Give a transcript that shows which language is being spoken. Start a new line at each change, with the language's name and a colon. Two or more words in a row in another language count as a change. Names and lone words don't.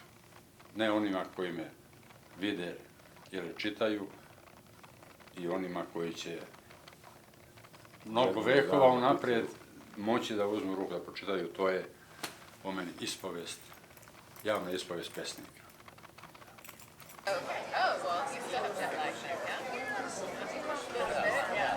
Serbian: Ne onima koji me vide ili čitaju i onima koji će mnogo vekova unaprijed moći da uzmu ruku da pročitaju. To je po meni ispovest, javna ispovest pesnika.
English: Oh, well, you still have jet lag there, yeah?